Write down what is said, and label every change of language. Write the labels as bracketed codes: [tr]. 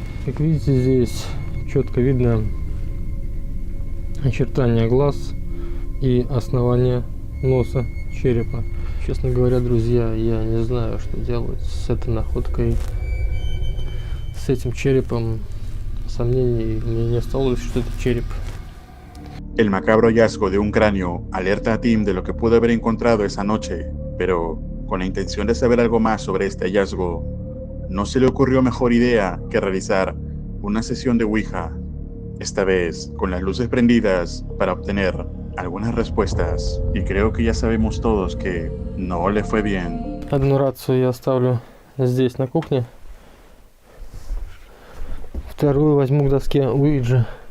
[ru] Как видите, здесь четко видно очертания глаз и основание носа черепа. Честно говоря, друзья, я не знаю, что делать с этой naходкой, с этим черепом. Сомнений мне не осталось, что это череп. [es] El macabro hallazgo de un cráneo alerta a Tim de lo que pudo haber encontrado esa noche, pero con la intención de saber algo más sobre este hallazgo, no se le ocurrió mejor idea que realizar una sesión de Ouija, esta vez con las luces prendidas para obtener algunas respuestas, y creo que ya sabemos todos que no le fue bien. [ru] Одну рацию я оставлю здесь, на кухне. Вторую возьму к доске Уиджи.